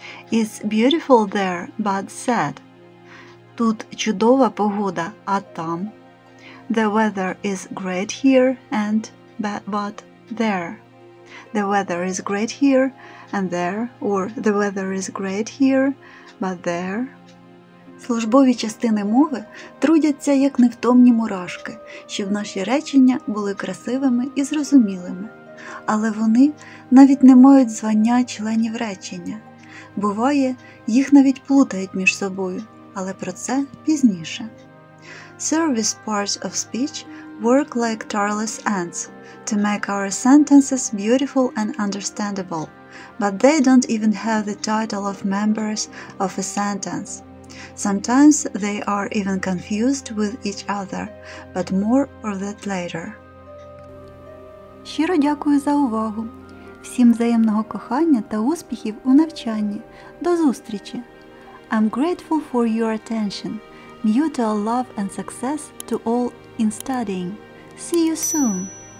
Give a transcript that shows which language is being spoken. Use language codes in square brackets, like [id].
[en] It's beautiful there, but sad. [uk] Тут чудова погода, а там. [en] The weather is great here and but there. The weather is great here and there, or the weather is great here, but there. [uk] Службові частини мови трудяться як невтомні мурашки, щоб наші речення були красивими і зрозумілими. Але вони навіть не мають звання членів речення. Буває, їх навіть плутають між собою, але про це пізніше. [en] Service parts of speech work like tireless ants to make our sentences beautiful and understandable, but they don't even have the title of members of a sentence. Sometimes they are even confused with each other, but more of that later. [uk] Щиро дякую за увагу. Всім взаємного кохання та успіхів у навчанні. До зустрічі! [en] I'm grateful for your attention. Mutual love and success to all in studying. See you soon!